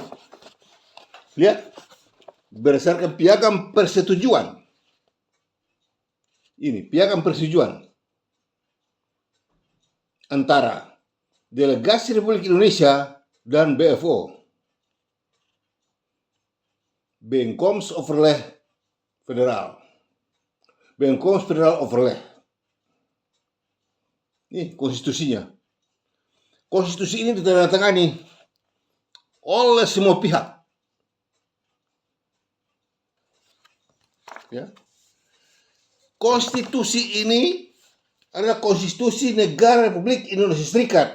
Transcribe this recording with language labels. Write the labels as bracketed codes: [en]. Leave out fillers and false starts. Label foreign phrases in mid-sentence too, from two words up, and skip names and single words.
[id] Lihat, berdasarkan piagam persetujuan. Ini piagam persetujuan antara Delegasi Republik Indonesia dan BFO. [nl] Bijeenkomst Overleg Federaal. Bijeenkomst federaal overleg. [id] Ini konstitusinya. Konstitusi ini ditandatangani oleh semua pihak. Ya. Konstitusi ini adalah konstitusi negara Republik Indonesia Serikat.